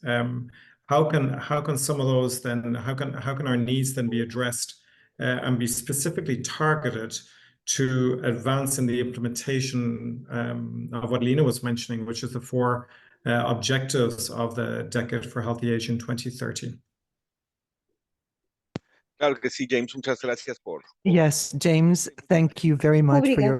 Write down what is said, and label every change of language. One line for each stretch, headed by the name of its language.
English: How can some of those then, how can our needs then be addressed and be specifically targeted to advance in the implementation of what Lena was mentioning, which is the 4 objectives of the Decade for Healthy Aging 2030?
Spanish: Claro que sí, James, muchas gracias por...
English: Yes, James, thank you very much for your